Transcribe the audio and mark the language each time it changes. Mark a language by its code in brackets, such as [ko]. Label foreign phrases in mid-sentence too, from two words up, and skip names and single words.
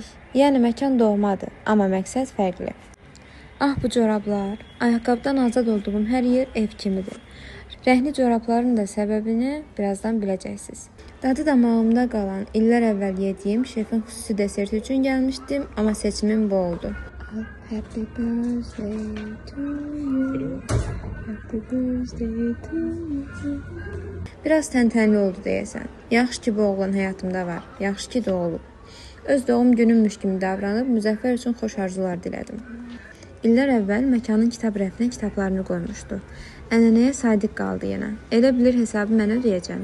[az] Yəni məkan doğmadır, amma məqsəd fərqli. Ah, bu corablar, ayaqqabıdan azad olduğum hər yer ev kimidir. Rəhli corabların da səbəbini birazdan biləcəksiniz. Dadı damağımda qalan, illər əvvəl yediyim şefin xüsusi deserti üçün gəlmişdim, amma seçimim bu oldu. [en] Happy birthday to you. Happy birthday to you. [az] Biraz təntənli oldu deyəsən. Yaxşı ki, bu oğlan həyatımda var. Yaxşı ki, doğulub. Öz doğum günümmüş kimi davranıb Müzəffər üçün xoş arzular dilədim. İllər əvvəl məkanın kitab rəfinə kitablarını qoymuşdu. Ənənəyə sadiq qaldı yenə. Elə bilir hesabı mən ödəyəcəm.